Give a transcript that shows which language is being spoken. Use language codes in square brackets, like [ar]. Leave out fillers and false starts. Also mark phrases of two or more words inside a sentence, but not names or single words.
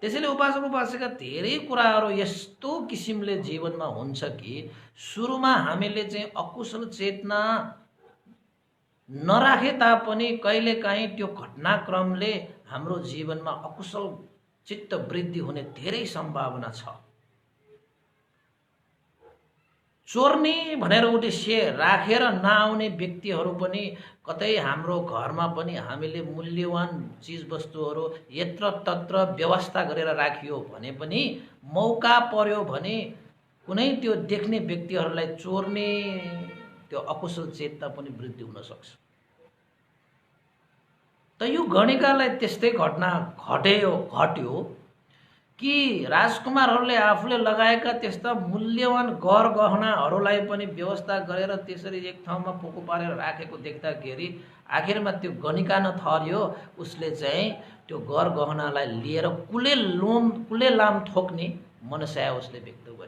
[ne] त्यसैले उपासक उपासिका धेरै कुराहरू यस्तो किसिमले जीवनमा हुन्छ कि सुरुमा हामीले चाहिँ अकुशल चेतना नराखे तापनि कहिलेकाहीँ त्यो घटनाक्रमले हाम्रो जीवनमा अकुशल चित्त वृद्धि हुने धेरै सम्भावना छ। चोर्ने भनेर उद्देश्य राखेर नआउने व्यक्तिहरू पनि कतै हाम्रो घरमा पनि हामीले मूल्यवान चिजवस्तुहरू यत्र तत्र व्यवस्था गरेर राखियो भने पनि मौका पर्यो भने कुनै त्यो देख्ने व्यक्तिहरूलाई चोर्ने त्यो अकुशल चेतना पनि वृद्धि हुन सक्छ। त यो गणिकालाई त्यस्तै घटना घट्यो कि राजकुमारहरूले आफूले लगाएका त्यस्ता मूल्यवान गहनाहरूलाई पनि व्यवस्था गरेर त्यसरी एक ठाउँमा पोको पारेर राखेको देख्दाखेरि आखिरमा त्यो गणिका नथर्यो, उसले चाहिँ त्यो गहनालाई लिएर कुले लाम ठोक्ने मनसाय उसले व्यक्त गरे।